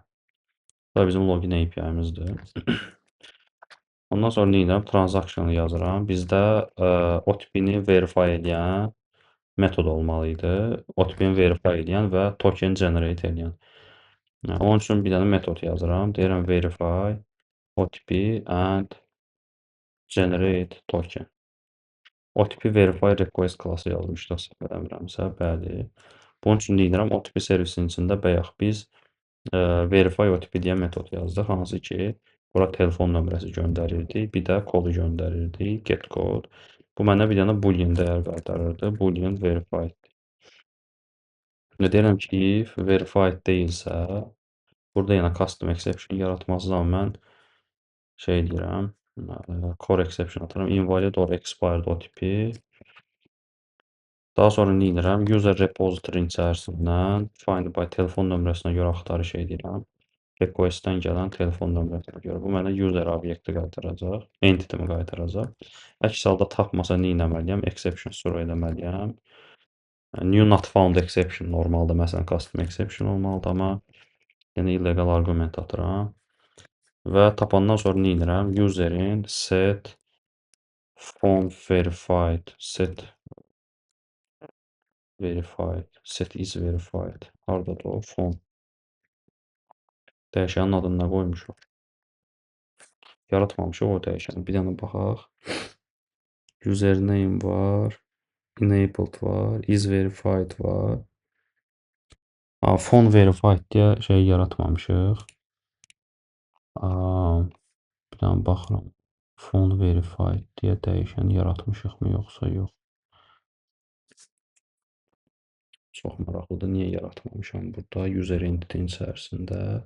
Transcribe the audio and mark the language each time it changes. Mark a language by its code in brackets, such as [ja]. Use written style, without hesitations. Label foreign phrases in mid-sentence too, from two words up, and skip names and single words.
[az] Bu da bizim login API-mizdir. Ondan sonra nə edirəm? Transaction yazıram. Bizdə OTP-ni verify edən metod olmalı idi. OTP-ni verify edən və [en] token generate [az] edən. Onun üçün bir dənə metod yazıram. Deyirəm [en] verify OTP and generate token. OTP verify request [az] klassı yazmışdıq, səhv eləmirəmsə, bəli. Bunun üçün nə edirəm? OTP servisinin içində bayaq biz [en] verify OTP [az] deyən metod yazdıq, hansı ki, bura telefon nömrəsi göndərirdi, bir də kodu göndərirdi, [en] get code. [az] Bu mənə bir dənə boolean dəyər qaytarırdı, [en] boolean verified. [az] Deyirəm ki, [en] if verified [az] deyilsə, burada yenə [en] custom exception [az] yaratmazdı, amma mən şey deyirəm, [en] core exception [az] atıram, [en] invalid or expired OTP. [az] Daha sonra nə edirəm? [en] User repository [az] içərisindən [en] find by [az] telefon nömrəsinə görə axtarış edirəm. Request-dən gələn telefon nömrəsinə görə. Bu mənə user obyekti qaytaracaq, entity-mi qaytaracaq. Əks halda tapmasa nə etməliyəm? [en] Exception throw [az] etməliyəm. [en] New not found exception [az] normalda məsələn [en] custom exception [az] olmalıdır, amma yəni [en] illegal argument [az] atıram. Və tapandan sonra nə edirəm? [en] Userin set phone verified set is verified. [az] Hardadır o phone? Dəyişənin adını nə qoymuşuq? Yaratmamışıq o dəyişəni. Bir dənə baxaq. Username var. Enabled var. [en] Is verified [az] var. [en] Phone verified [az] deyə şey yaratmamışıq. Aa, bir dənə baxıram. [en] Font verified [az] deyə dəyişən yaratmışıqmı yoxsa yox? Çox maraqlıdır. Niyə yaratmamışam burada? [en] User entity [az] içərisində.